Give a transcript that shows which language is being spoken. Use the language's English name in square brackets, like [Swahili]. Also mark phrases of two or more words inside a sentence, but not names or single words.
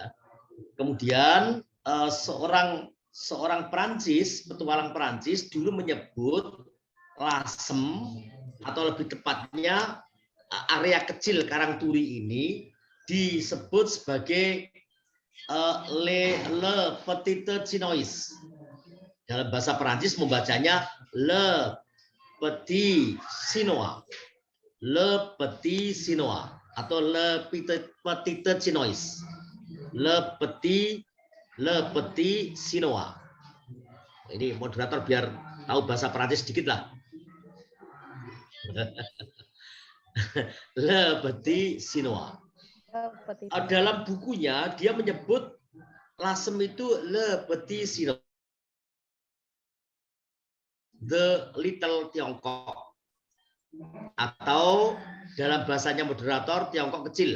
[Indonesian] Kemudian seorang Perancis, petualang Perancis dulu menyebut Lasem, atau lebih tepatnya area kecil Karangturi ini disebut sebagai Le Petite Chinois. Dalam bahasa Perancis membacanya Le Petit Chinois. Le Petit Chinois atau Le Petite Chinois. Le Petit Chinois. Ini moderator biar tahu bahasa Perancis sedikit lah. Le Petit Chinois. Dalam bukunya dia menyebut Lasem itu Le Petit Chinois, [English] the Little Tiongkok, [Indonesian] atau dalam bahasanya moderator Tiongkok kecil.